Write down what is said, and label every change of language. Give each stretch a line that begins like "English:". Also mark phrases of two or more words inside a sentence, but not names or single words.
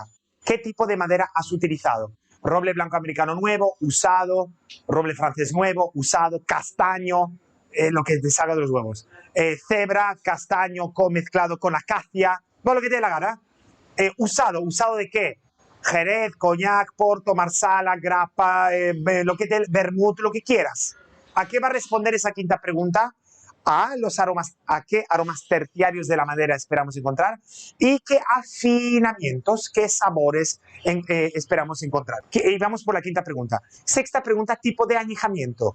Spanish: ¿Qué tipo de madera has utilizado? Roble blanco americano nuevo, usado, roble francés nuevo, usado, castaño, lo que te salga de los huevos. Cebra, castaño, mezclado con acacia, no, lo que te dé la gana. ¿Usado de qué? Jerez, coñac, porto, marsala, grappa, lo que te, vermut, lo que quieras. ¿A qué va a responder esa quinta pregunta? A qué aromas terciarios de la madera esperamos encontrar y qué afinamientos, qué sabores esperamos encontrar. Y vamos por la quinta pregunta. Sexta pregunta, tipo de añejamiento.